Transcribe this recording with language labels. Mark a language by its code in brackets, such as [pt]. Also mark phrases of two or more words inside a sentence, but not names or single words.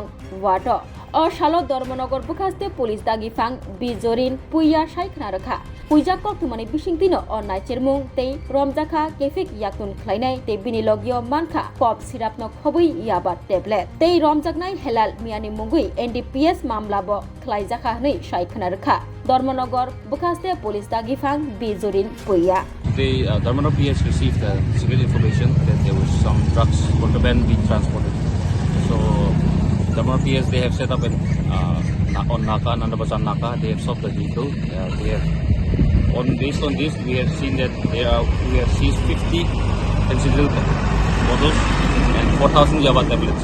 [trp] वार्ड अशालो धर्मनगर बुखास्ते पुलिस दागिफां बिजरिन पुइया साइखना रखा पुइजा कक्तुमानि बिसिंतिनो अ नाइचेरमुं तै रमजाखा केफिक याकुन ख्लाइनाय तै बिनि लगियो मानखा कप सिरापनो खबै याबा टेब्लेट तै रमजाकनाय हेलाल मियानि मुंगै NDPS मामलाबो ख्लाइजाखा नै साइखना रखा धर्मनगर बुखास्ते पुलिस दागिफां बिजरिन पुइया [en] The Dharmanagaro PS received secret information that there was some drugs contraband being transported. So Dharmanagaro PS, they have set up on Naka, Nandabazar Naka. They have stopped the vehicle. Based on this, we have seen that we have seized 50 penicillin bottles and 4,000 Yaba tablets.